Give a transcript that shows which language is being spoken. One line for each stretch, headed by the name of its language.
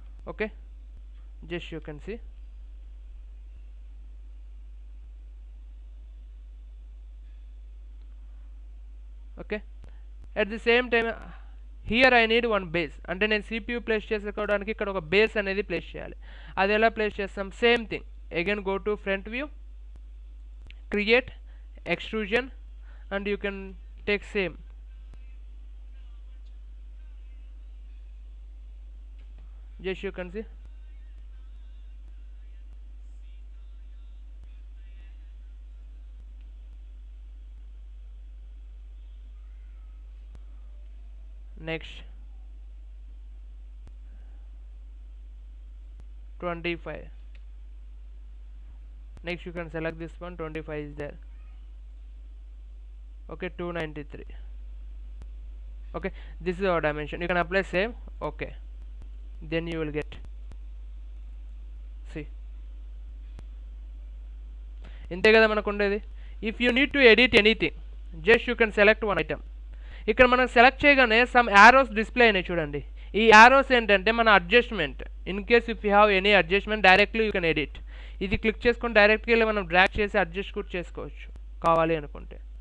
English: Okay, just you can see. Okay, at the same time here I need one base,
Telugu: అంటే నేను CPU place చేసుకోవడానికి ఇక్కడ ఒక base అనేది ప్లేస్ చేయాలి. అది ఎలా ప్లేస్ చేస్తాం,
English: Same thing. Again go to front view, create extrusion, and you can take same. Just you can see. Next 25. Next you can select this one. 25 is there. Okay, 293. Okay, this is our dimension. You can apply same. Okay, then you will get, see,
Telugu: ఇంతే కదా మనకు ఉండేది.
English: If you need to edit anything just you can select one item.
Telugu: ఇక్కడ మనం select చేయగానే some arrows display అయినాయి చూడండి. ఈ యారోస్ ఏంటంటే మన adjustment.
English: In case if you have any adjustment directly you can edit.
Telugu: ఇది క్లిక్ చేసుకొని డైరెక్ట్గా వెళ్ళి మనం డ్రాగ్ చేసి అడ్జస్ట్ కూడా చేసుకోవచ్చు కావాలి అనుకుంటే.